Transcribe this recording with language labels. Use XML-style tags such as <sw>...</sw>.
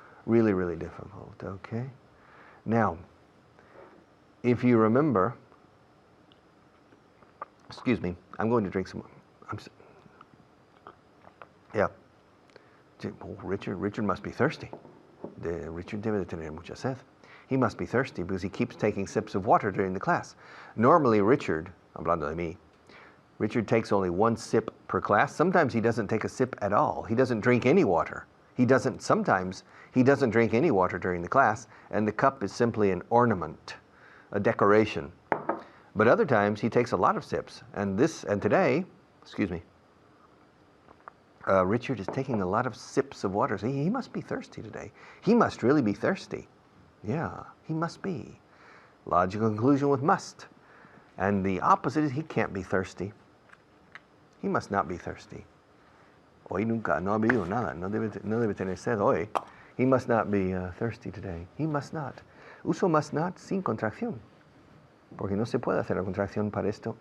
<en>Really, really difficult, okay? Now, if you remember, excuse me, I'm going to drink some, yeah. Oh, Richard must be thirsty.</en> <es>Richard debe de tener mucha sed.</es> <en>He must be thirsty because he keeps taking sips of water during the class. Normally Richard,</en> <es>hablando de mí,</es> <en>Richard takes only 1 sip per class. Sometimes he doesn't take a sip at all. He doesn't drink any water. Sometimes he doesn't drink any water during the class, and the cup is simply an ornament, a decoration. But other times he takes a lot of sips. And today, excuse me, Richard is taking a lot of sips of water. So he must be thirsty today. He must really be thirsty. Yeah, he must be. Logical conclusion with must. And the opposite is he can't be thirsty. He must not be thirsty.</en> <es>Hoy nunca, no ha bebido nada. No debe tener sed hoy.</es> <en>He must not be thirsty today. He must not.</en> <es>Uso must not sin contracción. Porque no se puede hacer la contracción para esto.</es>